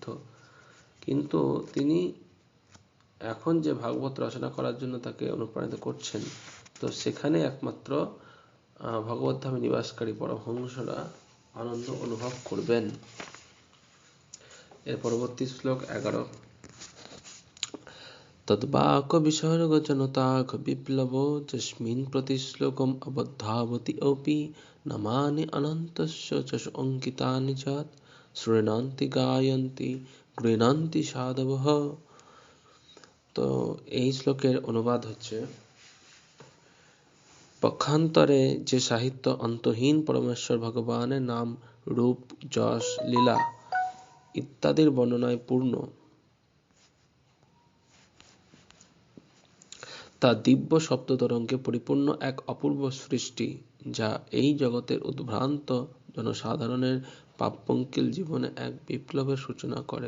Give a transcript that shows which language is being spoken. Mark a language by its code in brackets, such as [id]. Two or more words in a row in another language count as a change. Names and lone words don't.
[bn] কিন্তু তিনি এখন যে ভাগবত রচনা করার জন্য তাকে অনুপ্রাণিত করছেন, তো সেখানে একমাত্র ভগবত ধামে নিবাসকারী পরমহংসরা আনন্দ অনুভব করবেন। এর পরবর্তী শ্লোক [sa] 11। তদ্বাক বিসর্গ জনতাঘ বিপ্লবো যস্মিন প্রতি শ্লোকম অবদ্ধাবতি অপি নামানি অনন্তস্য যশ অঙ্কিতানি যৎ শৃণন্তি গায়ন্তি গৃণন্তি সাধবঃ। [bn] তো এই শ্লোকের অনুবাদ হচ্ছে: পক্ষান্তরে যে সাহিত্য অন্তহীন পরমেশ্বর ভগবানের নাম, রূপ, যশ, লীলা ইত্যাদির বর্ণনায় পূর্ণ, তা দিব্য শব্দতরঙ্গে পরিপূর্ণ এক অপূর্ব সৃষ্টি, যা এই জগতের উদ্ভ্রান্ত জনসাধারণের পাপপঙ্কিল জীবনে এক বিপ্লবের সূচনা করে।